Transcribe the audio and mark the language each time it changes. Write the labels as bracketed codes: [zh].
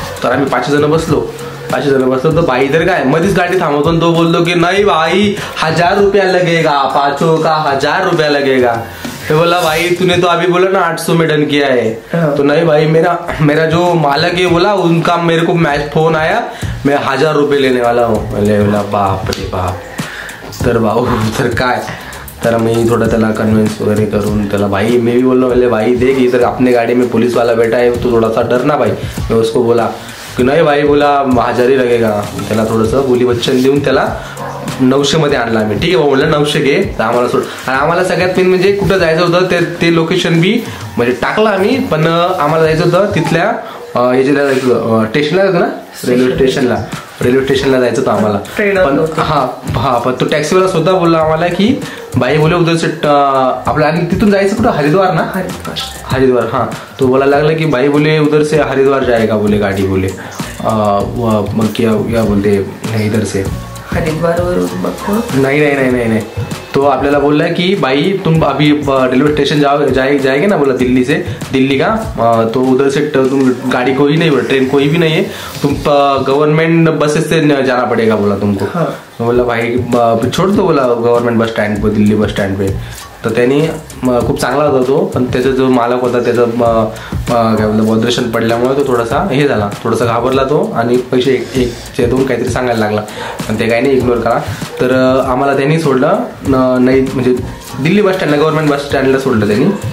[mr] तर आम्ही 5 जण बसलो. तर बाई तर काय मध्येच गाडी थांबवतो. तो बोलतो की नाही [hi] भाई 1000 रुपया लगेगा, 5 का 1000 रुपया लगेगा. तो बोला भाई तूने तो अभी बोला ना 800 में डन किया है. तो नहीं भाई मेरा जो मालक है बोला उनका मेरे को फोन आया, मैं 1000 रुपये लेने वाला हूँ. [mr] बोला बाप रे बाप. तर भाऊ तर काय. तर मी थोड़ा त्याला कन्विंस वगैरह करून त्याला [hi] भाई मैं भी बोल रहा हूँ भाई देख इधर अपने गाड़ी में पुलिस वाला बैठा है तो थोड़ा सा डरना भाई. मैं उसको बोला की नाही भाई बोला 1000 ही लगेगा. [mr] त्याला थोडंसं बोली वचन देऊन त्याला 900 मध्ये आणला आम्ही. ठीक आहे भाऊ म्हणलं 900 घे. तर आम्हाला सोड. आणि आम्हाला सगळ्यात मेन म्हणजे कुठं जायचं होतं ते लोकेशन बी म्हणजे टाकला आम्ही, पण आम्हाला जायचं होतं तिथल्या याच्याला जायचं होतं, स्टेशनला जायचं ना, रेल्वे स्टेशनला जायचं होतं आम्हाला. पण हा पण तो टॅक्सीवाला स्वतः बोलला आम्हाला की [hi] बाई बोले उधर से [mr] आपल्या, आणि तिथून जायचं कुठं, हरिद्वार ना, हरिद्वार. [hi] हाँ, [mr] तो बोलायला लागला की [hi] बाई बोले उधर से हरिद्वार जाएगा बोले गाड़ी बोले. मग क्या बोलते इधर से [mr] हरिद्वार वरून [hi] नहीं, तो [mr] आपल्याला बोलला [hi] की भाई तुम अभी रेलवे स्टेशन जाएंगे ना, बोला दिल्ली का, तो उधर से तुम गाड़ी कोई नहीं, बोला ट्रेन कोई भी नहीं है, तुम गवर्नमेंट बसेस से जाना पड़ेगा बोला तुमको. बोला भाई छोड़ दो बोला गवर्नमेंट बस स्टैंड पे, दिल्ली बस स्टैंड पे. [mr] तर त्यांनी खूप चांगला होता तो, पण त्याचा जो मालक होता त्याचं काय बोलतो बॉड्रेशन पडल्यामुळे तो थोडासा हे झाला, थोडासा घाबरला तो, आणि पैसे एक दोन काहीतरी सांगायला लागला, पण ते काही नाही इग्नोर करा. तर आम्हाला त्यांनी सोडलं नाही, म्हणजे दिल्ली बस स्टँडला, गव्हर्नमेंट बस स्टँडला सोडलं त्यांनी.